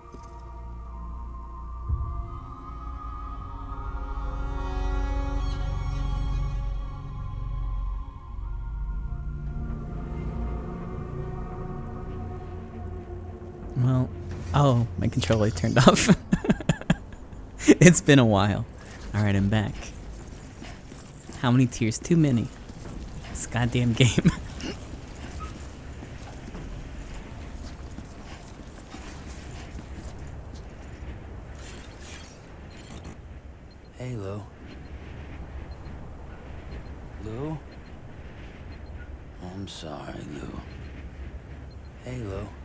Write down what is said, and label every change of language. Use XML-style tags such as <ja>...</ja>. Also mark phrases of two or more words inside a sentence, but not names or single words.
<en>Well, oh, my controller turned off. It's been a while. Alright, I'm back. How many tears? Too many. This goddamn game. Hey, Lou. Lou? I'm sorry, Lou. Hey, Lou.</en>